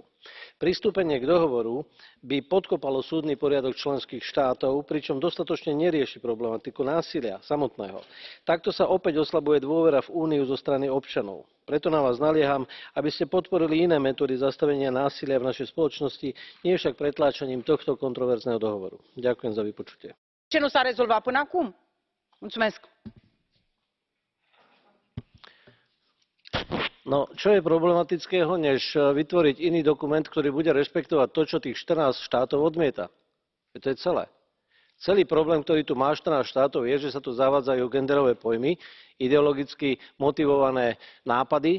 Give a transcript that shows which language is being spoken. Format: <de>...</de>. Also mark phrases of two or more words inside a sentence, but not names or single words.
<sk>Pristúpenie k dohovoru by podkopalo súdny poriadok členských štátov, pričom dostatočne nerieši problematiku násilia samotného. Takto sa opäť oslabuje dôvera v Úniu zo strany občanov. Preto na vás nalieham, aby ste podporili iné metódy zastavenia násilia v našej spoločnosti, nie však pretláčaním tohto kontroverzného dohovoru. Ďakujem za vypočutie.</sk> <ro>Ce nu s-a rezolvat până acum? Mulțumesc.</ro> <sk>No, čo je problematického, než vytvoriť iný dokument, ktorý bude rešpektovať to, čo tých 14 štátov odmieta? To je celé. Celý problém, ktorý tu má 14 štátov, je, že sa tu zavádzajú genderové pojmy, ideologicky motivované nápady.</sk>